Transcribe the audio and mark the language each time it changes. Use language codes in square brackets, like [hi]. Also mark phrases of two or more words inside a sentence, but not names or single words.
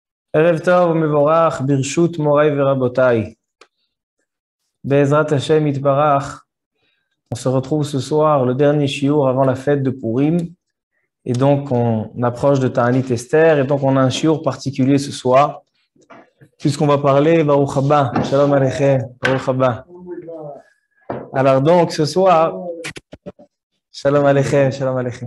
[he] ערב טוב מבורך, ברשות מוריי ורבותיי. בעזרת השם יתברך. [fr] On se retrouve ce soir, le dernier shiur avant la fête de Purim. Et donc, on approche de Ta'anit Esther. Et donc, on a un shiur particulier ce soir. Puisqu'on va parler [he] ברוך הבא. שלום עליכם. ברוך הבא. [fr] Alors, donc, ce soir, [he] שלום עליכם. שלום עליכם.